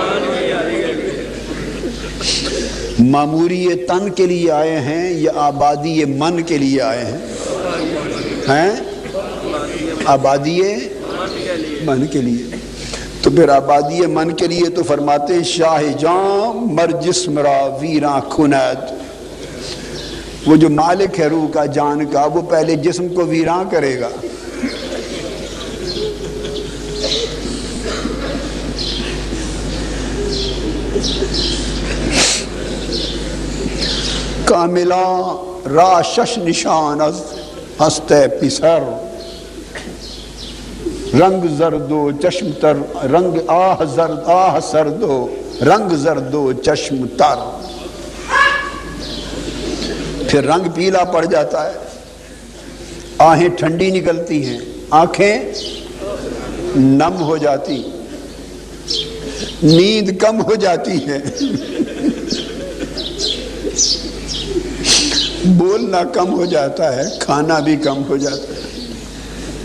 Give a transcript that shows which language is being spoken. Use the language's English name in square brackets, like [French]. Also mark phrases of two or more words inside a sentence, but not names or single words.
[Urdu] معموری تن کے لیے آئے ہیں یا آبادی من کے لیے آئے ہیں؟ آبادی من کے لیے. تو پھر آبادی من کے لیے تو فرماتے ہیں [Persian] شاہ جاں مر جسم را ویراں کند. [Urdu] وہ جو مالک ہے روح کا، جان کا، وہ پہلے جسم کو ویراں کرے گا. [Persian] کاملا را شش نشان از ہست پسر، رنگ زرد و چشم تر، رنگ آہ زرد، آہ سرد و رنگ زرد و چشم تر. [Urdu] پھر رنگ پیلا پڑ جاتا ہے، آہیں ٹھنڈی نکلتی ہیں، آنکھیں نم ہو جاتی، نیند کم ہو جاتی ہے، بولنا کم ہو جاتا ہے، کھانا بھی کم ہو جاتا ہے.